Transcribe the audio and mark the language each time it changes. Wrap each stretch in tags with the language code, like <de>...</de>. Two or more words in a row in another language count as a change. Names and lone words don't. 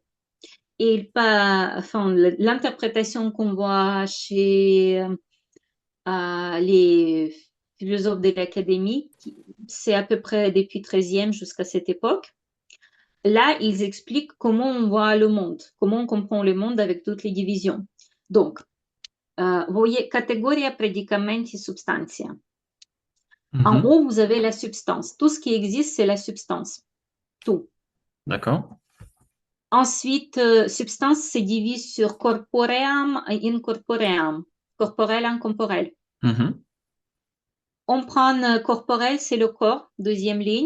<fr>Et enfin, l'interprétation qu'on voit chez les philosophes de l'Académie, c'est à peu près depuis 13e jusqu'à cette époque. Là, ils expliquent comment on voit le monde, comment on comprend le monde avec toutes les divisions. Donc, vous voyez,</fr> <la>categoria predicamenti substantia.</la> <fr>En Mhm. haut, vous avez la substance. Tout ce qui existe, c'est la substance. Tout. D'accord. Ensuite, substance se divise sur</fr> <la>corpoream et incorpoream.</la> <fr>Corporel, incorporel. Mhm. On prend corporel, c'est le corps, deuxième ligne.</fr>